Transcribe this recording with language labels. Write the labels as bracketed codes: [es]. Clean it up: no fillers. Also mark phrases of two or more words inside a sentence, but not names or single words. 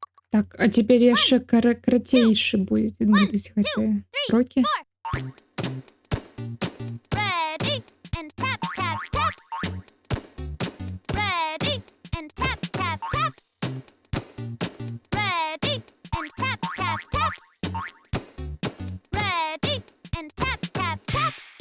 [be] Так, а цяпер яшчэ карацейшы будуць гэтыя крокі. [en] Ready and tap tap tap. Ready and tap tap tap. Ready and tap tap tap. Ready and tap tap tap.